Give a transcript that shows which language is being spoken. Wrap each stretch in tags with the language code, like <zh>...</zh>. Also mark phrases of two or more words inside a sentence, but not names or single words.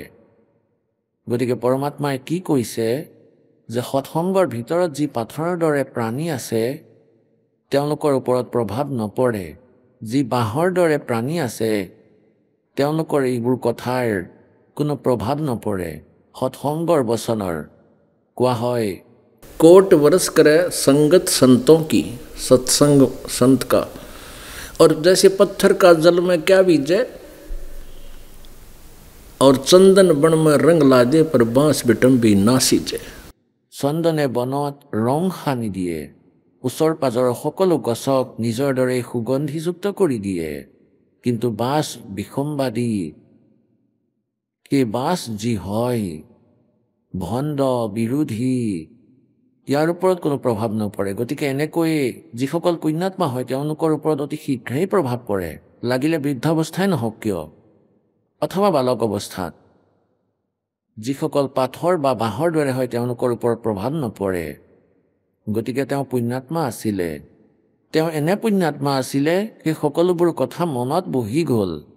<as>গতিকে পৰমাত্মাই কি কৈছে, যে সৎসংগৰ ভিতৰত যি পাথৰৰ দৰে প্ৰাণী আছে তেওঁলোকৰ ওপৰত প্ৰভাৱ নপৰে। যি বাঁহৰ দৰে প্ৰাণী আছে তেওঁলোকৰ এইবোৰ কথাৰ কোনো প্ৰভাৱ নপৰে সৎসংগৰ বচনৰ কোৱা হয়</as> <hi>कोट वर्ष करे संगत संतों की सत्संग संत का और जैसे पत्थर का जल में क्या बीजे और चंदन बन में रंग ला दे पर बांस बिटम भी ना सींचे</hi> <as>চন্দনে বনত ৰং সানি দিয়ে ওচৰ পাজৰ সকলো গছক নিজৰ দৰে সুগন্ধিযুক্ত কৰি দিয়ে কিন্তু বাঁচ বিসম্বাদী সেই বাঁচ যি হয় ভণ্ড বিৰোধী ইয়াৰ ওপৰত কোনো প্ৰভাৱ নপৰে গতিকে এনেকৈ যিসকল পুণ্যাত্মা হয় তেওঁলোকৰ ওপৰত অতি শীঘ্ৰেই প্ৰভাৱ পৰে লাগিলে বৃদ্ধাৱস্থাই নহওক কিয় অথবা বালক অৱস্থাত যিসকল পাথৰ বা বাঁহৰ দৰে হয় তেওঁলোকৰ ওপৰত প্ৰভাৱ নপৰে গতিকে তেওঁ পুণ্যাত্মা আছিলে তেওঁ এনে পুণ্যাত্মা আছিলে সেই সকলোবোৰ কথা মনত বহি গ'ল</as>